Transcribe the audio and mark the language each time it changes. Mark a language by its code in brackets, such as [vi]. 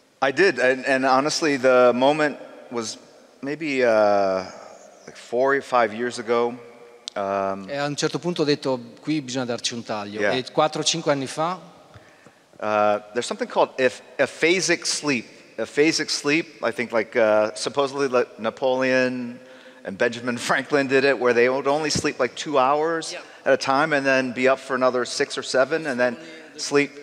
[en] I did, and honestly, the moment was maybe like 4 or 5 years ago. [it] E a un certo punto ho detto, qui bisogna darci un taglio. [en] Yeah. [it] E 4 o 5 anni fa [en] there's something called aphasic sleep. Aphasic sleep, I think supposedly like Napoleon and Benjamin Franklin did it, where they would only sleep like 2 hours at a time and then be up for another 6 or 7 and then sleep.